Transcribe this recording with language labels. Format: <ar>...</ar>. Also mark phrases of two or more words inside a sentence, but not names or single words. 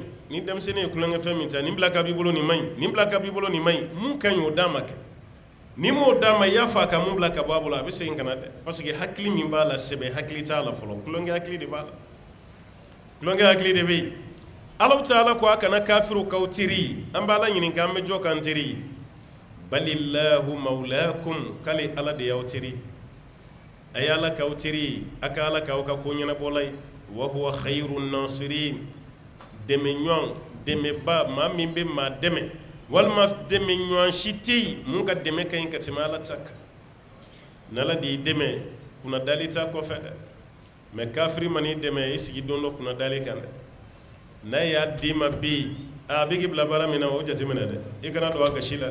<bm>ni denmisɛnnin ye kulonkɛ fɛn min ta nin bila ka b'i bolo nin man ɲi nin bila ka b'i bolo nin man ɲi mun ka ɲi o d'a ma kɛ ni m'o d'a ma i y'a fɔ a ka mun bila ka bɔ a bolo a bɛ segin ka na dɛ</bm> <fr>parce que</fr> <bm>hakili min b'a la sɛbɛ hakili t'a la fɔlɔ kulonkɛ hakili de b'a la kulonkɛ hakili de bɛ yen Allahu Taala ko a kana kafiru k'aw teri an b'a la ɲininka an bɛ jɔ k'an teri</bm> <ar>بل الله مولاكم</ar> <bm>k'ale Ala de y'aw teri a ye Ala k'aw teri a ka Ala k'aw ka ko ɲɛnabɔla ye</bm> <ar>وهو خير الناصرين</ar> <bm>dɛmɛ ɲɔgɔn dɛmɛba maa min bɛ maa dɛmɛ walima dɛmɛ ɲɔgɔn si tɛ yen mun ka dɛmɛ ka ɲi ka tɛmɛ Ala ta kan n'Ala de y'i dɛmɛ kunna dali t'a kɔfɛ dɛ mais kafiri man'i dɛmɛ i sigi don dɔ kunna dali kan dɛ n'a y'a d'i ma bi a bɛ k'i bila baara min na o jateminɛ dɛ i kana don a gasi la</bm>